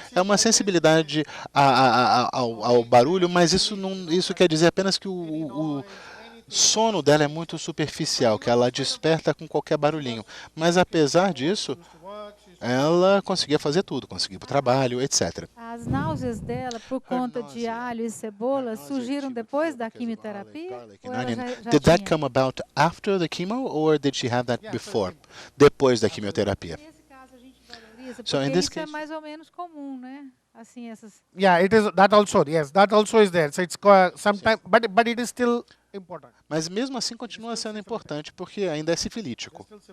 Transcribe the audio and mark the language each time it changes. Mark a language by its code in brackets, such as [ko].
[pt] É uma sensibilidade ao barulho, mas isso quer dizer apenas que o sono dela é muito superficial, que ela desperta com qualquer barulhinho. Mas apesar disso, ela conseguia fazer tudo, conseguia ir para o trabalho, etc. As náuseas dela, por conta de alho e cebola, surgiram depois da quimioterapia? [en] Did that come about after the chemo, or did she have that before? [pt] Depois da quimioterapia. Nesse caso a gente valoriza, porque isso é mais ou menos comum, né? Assim, essas. [en] Yeah, it is that also. Yes, that also is there. So it's sometimes, but it is still important. [pt] Mas mesmo assim continua sendo importante, porque ainda é sifilítico.